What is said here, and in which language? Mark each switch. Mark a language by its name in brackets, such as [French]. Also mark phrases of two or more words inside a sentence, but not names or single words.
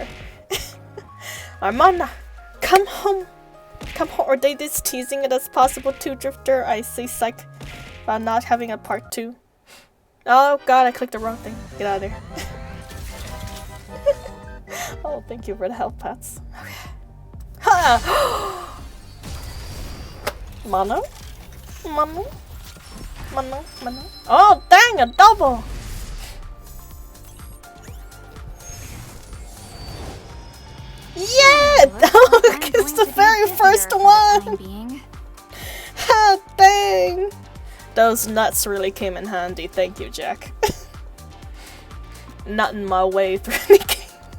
[English] Our mana, come home. Come home. Or they just teasing it as possible too, Drifter. I say psych about not having a part 2. Oh god, I clicked the wrong thing. Get out of there. Oh, thank you for the health pats. Okay. Ha! Mono? Mono? Mono? Mono? Oh, dang, a double! Yeah! It's the very first one! Ah, dang! Those nuts really came in handy. Thank you, Jack. Nutting my way through the game.